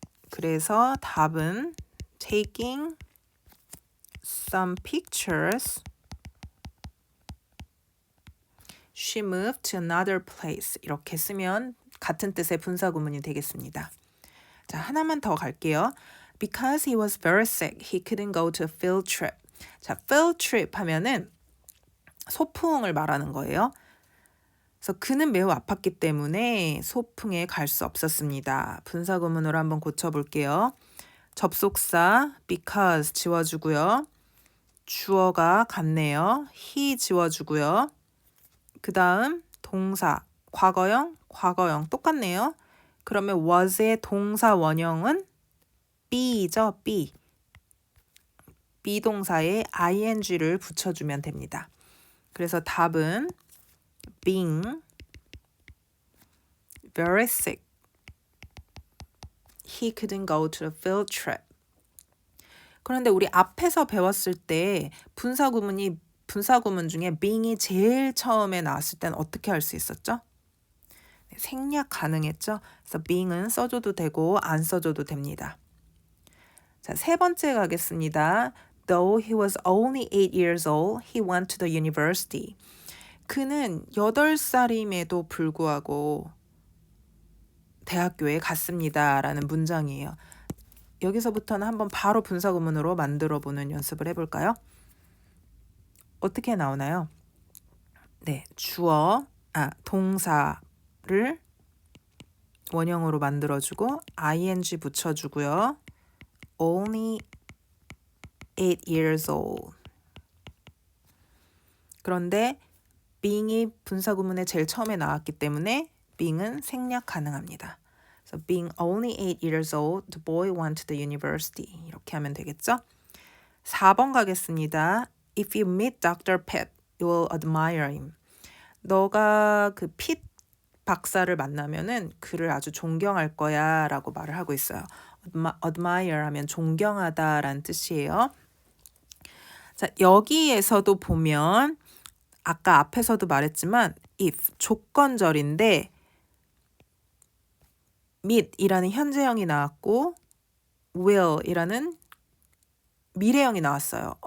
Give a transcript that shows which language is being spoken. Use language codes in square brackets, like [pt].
[ko] 그래서 답은 [en] taking some pictures, she moved to another place [ko] 이렇게 쓰면 같은 뜻의 분사구문이 되겠습니다. 자, 하나만 더 갈게요. [en] Because he was very sick, he couldn't go to a field trip. [ko] 자, field trip 하면은 소풍을 말하는 거예요. 그래서 그는 매우 아팠기 때문에 소풍에 갈 수 없었습니다. 분사구문으로 한번 고쳐볼게요. 접속사 because 지워주고요. 주어가 같네요. he 지워주고요. 그 다음 동사 과거형 똑같네요. 그러면 was의 동사 원형은 be죠. 비동사에 ing를 붙여주면 됩니다. 그래서 답은 [en] being very sick, he couldn't go to a field trip. [ko] 그런데 우리 앞에서 배웠을 때 분사구문 중에 being이 제일 처음에 나왔을 땐 어떻게 할 수 있었죠? 네, 생략 가능했죠? 그래서 being은 써줘도 되고 안 써줘도 됩니다. 자, 3번째 가겠습니다. [en] Though he was only 8 years old, he went to the university. [ko] 그는 8살임에도 불구하고 대학교에 갔습니다. 라는 문장이에요. 여기서부터는 한번 바로 분사구문으로 만들어보는 연습을 해볼까요? 어떻게 나오나요? 네, 동사를 원형으로 만들어주고 ing 붙여주고요. [en] Only 8 years old. [ko] 그런데 being이 분사구문에 제일 처음에 나왔기 때문에 being은 생략 가능합니다. 그래서 [en] So being only 8 years old, the boy went to the university. [ko] 이렇게 하면 되겠죠? 4번 가겠습니다. [en] If you meet Dr. Pitt, you will admire him. [ko] 너가 그 핏 박사를 만나면은 그를 아주 존경할 거야 라고 말을 하고 있어요. admire 하면 존경하다라는 뜻이에요. 자, 여기에서도 보면 아까 앞에서도 말했지만 if 조건절인데 meet이라는 현재형이 나왔고 will이라는 미래형이 나왔어요.